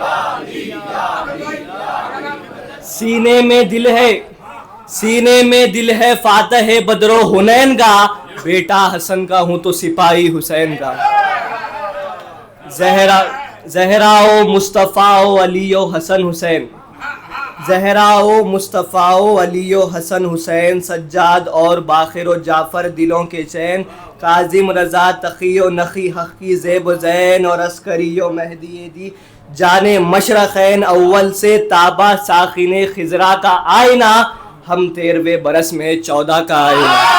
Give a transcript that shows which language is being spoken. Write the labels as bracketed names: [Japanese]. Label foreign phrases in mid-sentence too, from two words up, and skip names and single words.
[Urdu] سینے میں دل ہے فاتح بدر و حنین کا، بیٹا حسن کا ہوں تو سپاہی حسین کا۔ زہرا و مصطفیٰ و علی و حسن حسین، زہرا و مصطفیٰ و علی و حسن حسین، سجاد اور باقر و جعفر دلوں کے چین، کاظم رضا تقی و نقی حق کی زیب و زین، اور عسکری و مہدی دی جانے مشرقین، اول سے تابہ ساخن خضرا کا آئینہ، ہم 13ویں برس میں 14 کا آئینہ۔